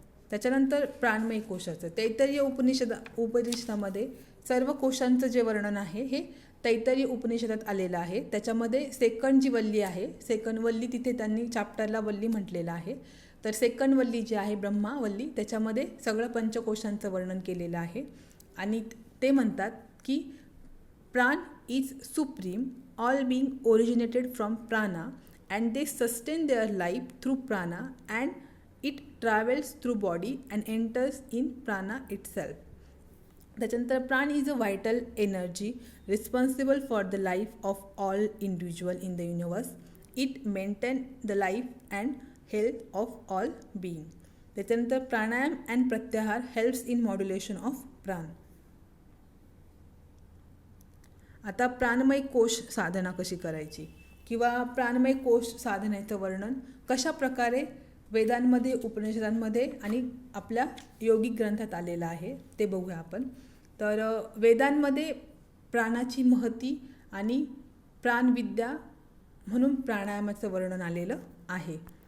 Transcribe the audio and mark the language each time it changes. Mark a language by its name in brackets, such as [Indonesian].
[Marathi] त्याच्यानंतर प्राणमय कोशाचं तैत्तरीय उपनिषदामध्ये सर्व कोशांचं जे वर्णन आहे हे तैत्तरीय उपनिषदात आलेलं आहे. त्याच्यामध्ये सेकंड जी वल्ली आहे, सेकंड वल्ली तिथे त्यांनी चॅप्टरला वल्ली म्हटलेलं आहे. तर सेकंड वल्ली जी आहे ब्रह्मा वल्ली त्याच्यामध्ये सगळं पंचकोशांचं वर्णन केलेलं आहे. आणि ते म्हणतात की [English] Prana is supreme, all being originated from prana and they sustain their life through prana and it travels through body and enters in prana itself. [Marathi] त्याच्यानंतर [English] Prana is a vital energy responsible for the life of all individual in the universe. It maintains the life and health of all being. [Marathi] त्याच्यानंतर [English] Pranayama and pratyahara helps in modulation of prana. [Marathi] आता प्राणमय कोश साधना कशी करायची किंवा प्राणमय कोश साधनेचं वर्णन कशा प्रकारे वेदांमध्ये, उपनिषदांमध्ये आणि आपल्या योगिक ग्रंथात आलेला आहे, ते बघूया आपण. तर वेदांमध्ये प्राणाची महती आणि प्राणविद्या म्हणून प्राणायामाचं वर्णन आलेलं आहे.